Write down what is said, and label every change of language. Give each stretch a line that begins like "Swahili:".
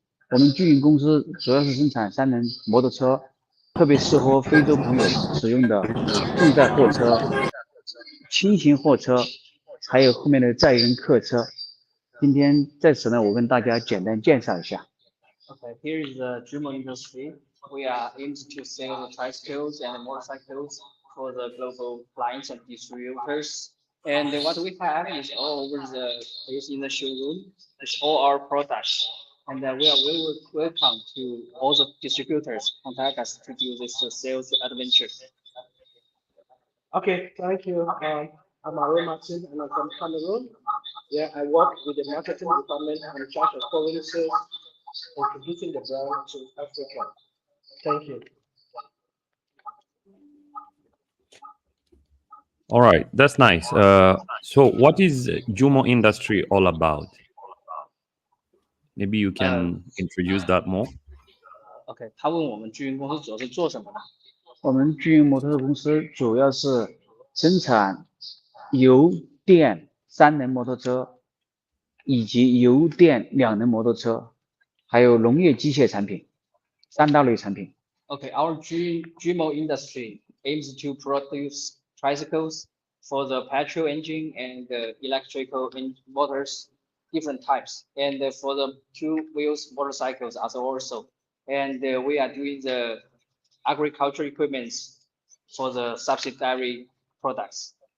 Chinese: 我们巨云公司主要是生产三轮摩托车，特别适合非洲朋友使用的重载货车、轻型货车，还有后面的载人客车。今天在此呢，我跟大家简单介绍一下。
English: Okay, here is the Juyun industry. We are aimed to sell the tricycles and motorcycles for the global clients and distributors. And what we have is all over the place in the showroom. It's all our products. And we are very welcome to all the distributors contact us to do this sales adventure. Okay, thank you. I'm Aaron Martin and I'm from Cameroon. Yeah, I work with the marketing department and in charge of foreign sales, introducing the brand to Africa. Thank you. All right. That's nice. So, what is Jumo industry all about? Maybe you can introduce that more.
Chinese: OK，他问我们巨云公司主要是做什么的？我们巨云摩托车公司主要是生产油电三轮摩托车以及油电两轮摩托车，还有农业机械产品三大类产品。
English: Okay, our GMO industry aims to produce tricycles for the petrol engine and the electrical motors, different types, and for the two wheels motorcycles as also. And we are doing the agriculture equipments for the subsidiary products.